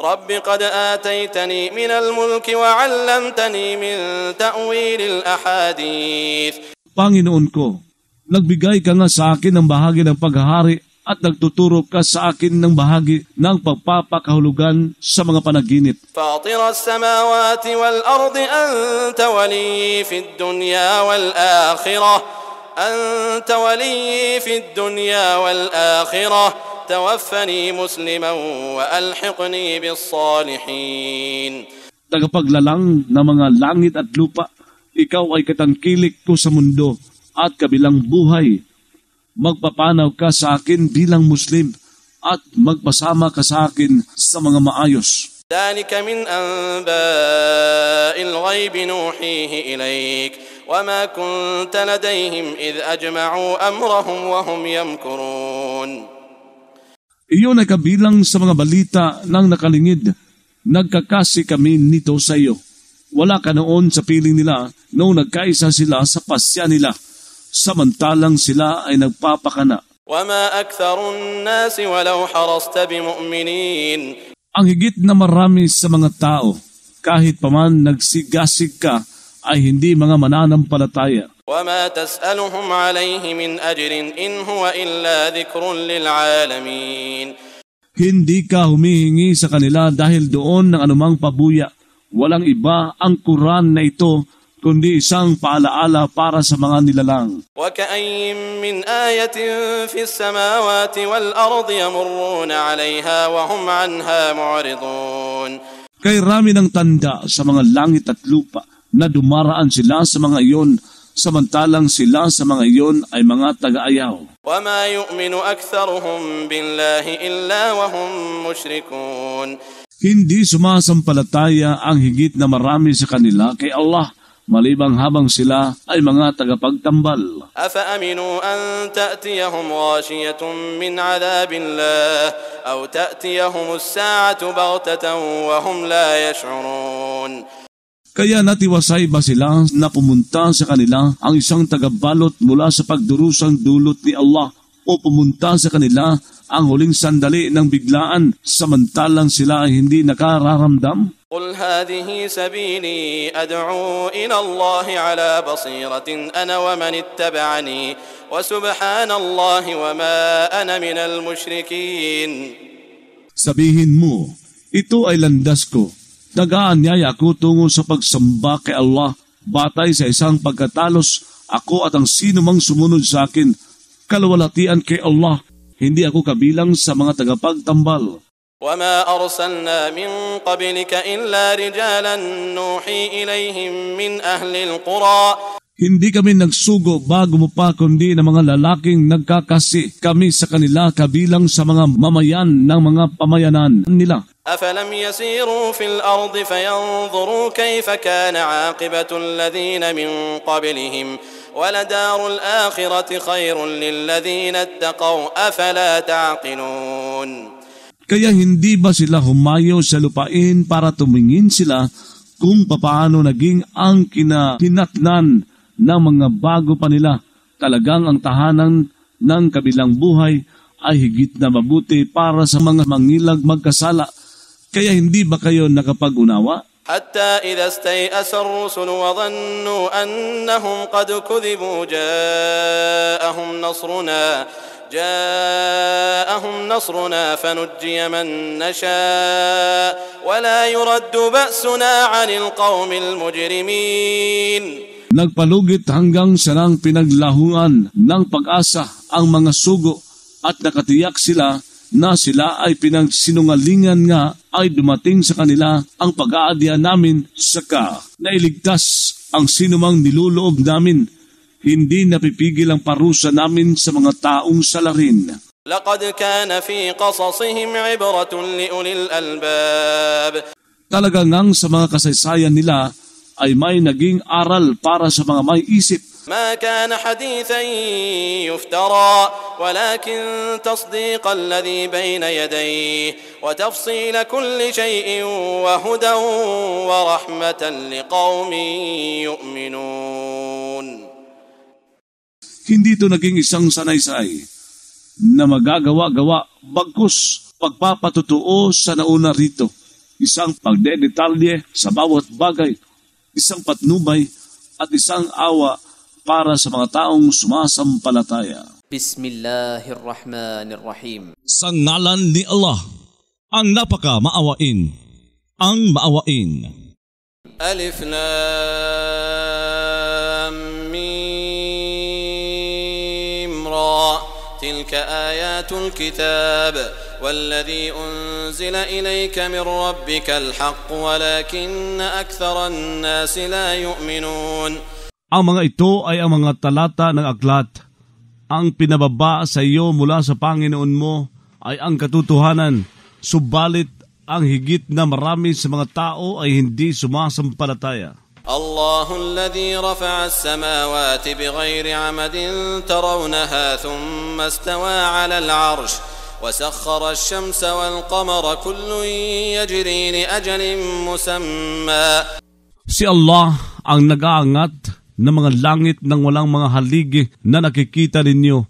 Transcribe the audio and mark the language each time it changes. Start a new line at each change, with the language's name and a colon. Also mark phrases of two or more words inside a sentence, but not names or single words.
Arabic: رب قد آتيتني من الملك وعلمتني من تأويل الأحاديث.
Filipino: Panginoon ko, nagbigay ka nga sa akin ng bahagi ng paghahari at nagtuturo ka sa akin ng bahagi ng pagpapakahulugan sa mga panaginip.
Arabic: فاطر السماوات والأرض أنت ولي في الدنيا والآخرة أنت ولي في الدنيا والآخرة توفني مسلما وألحقني بالصالحين.
Filipino: Tagapaglalang na mga langit at lupa, ikaw ay katangkilik ko sa mundo at kabilang buhay. Magpapanaw ka sa akin bilang Muslim at magpasama ka sa akin sa mga maayos.
Arabic: ذلك من أنباء الغيب نوحيه إليك وما كنت لديهم إذ أجمعوا أمرهم وهم يمكرون.
Filipino: Iyon ay kabilang sa mga balita ng nakalingid. Nagkakasi kami nito sa iyo. Wala ka noon sa piling nila noong nagkaisa sila sa pasya nila. Samantalang sila ay nagpapakana.
Arabic: وما أكثر الناس ولو حرصت بمؤمنين.
Filipino: Ang higit na marami sa mga tao, kahit paman nagsigasig ka, ay hindi mga mananampalataya.
Arabic: وما تسألهم عليه من أجر إن هو إلا ذكر للعالمين.
Filipino: Hindi ka humihingi sa kanila dahil doon ng anumang pabuya. Walang iba ang Quran na ito, kundi isang paalaala para sa mga nilalang.
Arabic: وكأي من آية في السماوات والأرض يمرون عليها وهم عنها معرضون.
Filipino: Kay rami ng tanda sa mga langit at lupa na dumaraan sila sa mga iyon, samantalang sila sa mga iyon ay mga taga-ayaw.
Arabic: وما يؤمن أكثرهم بالله إلا وهم مشركون.
Filipino: Hindi sumasampalataya ang higit na marami sa kanila kay Allah, malibang habang sila ay mga tagapagtambal.
Arabic: أفأمنوا أن تأتيهم غاشية من عذاب الله أو تأتيهم الساعة بغتة وهم لا يشعرون.
Filipino: Kaya natiwasay ba sila na pumunta sa kanila ang isang tagabalot mula sa pagdurusang dulot ni Allah o pumunta sa kanila ang huling sandali ng biglaan samantalang sila ay hindi nakararamdam?
Arabic: قل هذه سبيلي أدعو إلى الله على بصيرة أنا ومن اتبعني وسبحان الله وما أنا من المشركين.
Filipino: Sabihin mo, ito ay landas ko. Nag-aanyaya ako tungo sa pagsamba kay Allah, batay sa isang pagkatalos, ako at ang sino mang sumunod sa akin, kalawalatian kay Allah, hindi ako kabilang sa mga tagapagtambal.
Arabic: وما أرسلنا من قبلك إلا رجالا نوحي إليهم من أهل القرى.
Filipino: Hindi kami nagsugo bago mo pa kundi ng mga lalaking nagkakasi kami sa kanila kabilang sa mga mamayan ng mga pamayanan nila.
Arabic: أفلم يسيروا في الأرض فينظروا كيف كان عاقبة الذين من قبلهم ولدار الآخرة خير للذين اتقوا أفلا تعقلون.
Filipino: Kaya hindi ba sila humayo sa lupain para tumingin sila kung papaano naging ang kinahinatnan ng mga bago pa nila? Talagang ang tahanan ng kabilang buhay ay higit na mabuti para sa mga mangilag magkasala. Kaya hindi ba kayo nakapag-unawa?
Arabic: حتى إذا استيأس الرسل وظنوا أنهم قد كذبوا جاءهم نصرنا فنجي من نشاء ولا يرد بأسنا عن القوم المجرمين.
Filipino: Nagpalugit hanggang sarang pinaglahuan ng pag-asa ang mga sugo at nakatiyak sila na sila ay pinagsinungalingan nga ay dumating sa kanila ang pag-aadya namin saka nailigtas ang sinumang niluloob namin. Hindi napipigil ang parusa namin sa mga taong salarin.
Arabic: لقد كان في قصصهم عبرة لأولي الألباب.
Filipino: Talaga ngang sa mga kasaysayan nila ay may naging aral para sa mga may isip.
Arabic: ما كان حديثا يفترى ولكن تصديق الذي بين يديه وتفصيل كل شيء وهدى ورحمة لقوم يؤمنون.
Filipino: Hindi ito naging isang sanaysay na magagawa-gawa bagkus pagpapatutuo sa nauna rito. isang pagdedetalye sa bawat bagay, isang patnubay at isang awa para sa mga taong sumasampalataya.
Arabic: بسم الله الرحمن الرحيم.
Filipino: Sa ngalan ni Allah, ang napaka maawain, ang maawain.
Arabic: ألف لام ميم را. تلك آيات الكتاب. والذي أنزل إليك من ربك الحق ولكن أكثر الناس لا يؤمنون.
Filipino: Ang mga ito ay ang mga talata ng aklat. Ang pinababa sa iyo mula sa Panginoon mo ay ang katotohanan, subalit ang higit na marami sa mga tao ay hindi sumasampalataya.
Arabic: الله الذي رفع السماوات بغير عمد ترونها ثم استوى على العرش وسخر الشمس والقمر كل يجري لأجل مسمى.
Filipino: Si Allah ang nag-aangat ng mga langit ng walang mga haligi na nakikita ninyo.